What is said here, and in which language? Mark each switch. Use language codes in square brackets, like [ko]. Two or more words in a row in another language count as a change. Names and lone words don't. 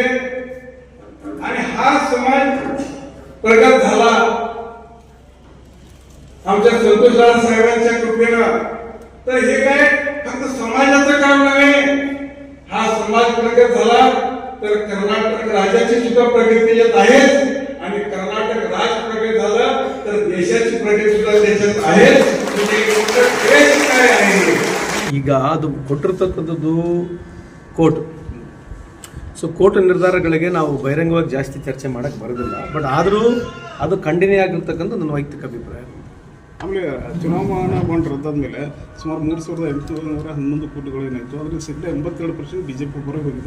[mr] आणि हा समाज प्रगत झाला आमच्या संतोष लाड साहेबांच्या कृपेनं, तर हे काय फक्त समाजाचं काम नव्हे. हा समाज प्रगत झाला तर कर्नाटक राज्याची सुद्धा प्रगती येत आहे, आणि कर्नाटक राज्य प्रगत झालं तर देशाची प्रगती सुद्धा देशात आहे. काय आहे [kn] ಈಗ ಅದು ಕೊಟ್ಟಿರ್ತಕ್ಕಂಥದ್ದು ಕೋರ್ಟ್. ಸೊ ಕೋರ್ಟ್ ನಿರ್ಧಾರಗಳಿಗೆ ನಾವು ಬಹಿರಂಗವಾಗಿ ಜಾಸ್ತಿ ಚರ್ಚೆ ಮಾಡೋಕ್ಕೆ ಬರೋದಿಲ್ಲ. ಬಟ್ ಆದರೂ ಅದು ಖಂಡನೀಯ ಆಗಿರ್ತಕ್ಕಂಥ ನನ್ನ ವೈಯಕ್ತಿಕ ಅಭಿಪ್ರಾಯ. ಆಮೇಲೆ ಚುನಾವಣಾ ಬಾಂಡ್ ರದ್ದಾದ್ಮೇಲೆ ಸುಮಾರು 3,811 ಕೋಟಿಗಳು ಏನಾಯಿತು, ಅದರಲ್ಲಿ ಶೇಕಡ 82% BJP ಹೊರಗೆ ಹೋಗಿದೆ.